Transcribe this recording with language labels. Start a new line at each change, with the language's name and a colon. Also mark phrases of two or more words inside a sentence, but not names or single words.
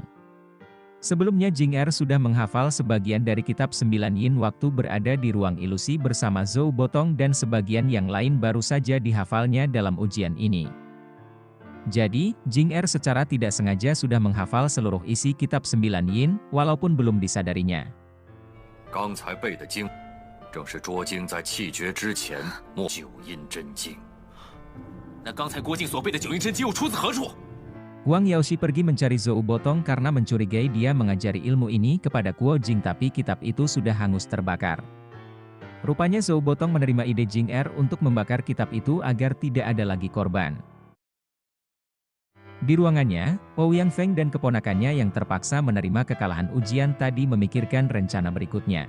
Indonesian: Sebelumnya Jing Er sudah menghafal sebagian dari kitab 9 yin waktu berada di ruang ilusi bersama Zhou Botong dan sebagian yang lain baru saja dihafalnya dalam ujian ini. Jadi, Jing Er secara tidak sengaja sudah menghafal seluruh isi kitab 9 yin, walaupun belum disadarinya.
Chinese: 刚才背的经，正是卓经在气绝之前默九阴真经。那刚才郭靖所背的九阴真经又出自何处？
Indonesian: Huang Yaoshi pergi mencari Zhou Botong karena mencurigai dia mengajari ilmu ini kepada Kuo Jing tapi kitab itu sudah hangus terbakar. Rupanya Zhou Botong menerima ide Jing Er untuk membakar kitab itu agar tidak ada lagi korban. Di ruangannya, Ouyang Feng dan keponakannya yang terpaksa menerima kekalahan ujian tadi memikirkan rencana berikutnya.